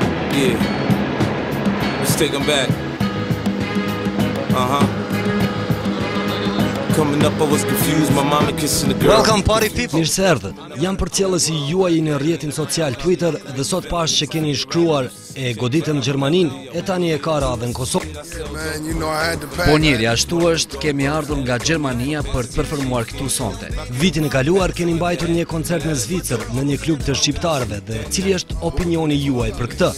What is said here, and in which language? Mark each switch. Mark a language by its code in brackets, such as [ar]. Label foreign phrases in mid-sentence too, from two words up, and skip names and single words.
[en] Yeah. Let's take them back. Coming up, I was confused. My mama kissing the girl. Welcome party people. [sq] Mirë se erdhët. Jam përcjellësi juaj në rrjetin social Twitter dhe sot pash që keni shkruar e goditën Gjermaninë e tani e ka radhën Kosovë. Po njëri, ashtu është, kemi ardhur nga Gjermania për të performuar këtu sonte. Vitin e kaluar keni mbajtur një koncert në Zvicër në një klub të shqiptarëve dhe cili është opinioni juaj për këtë?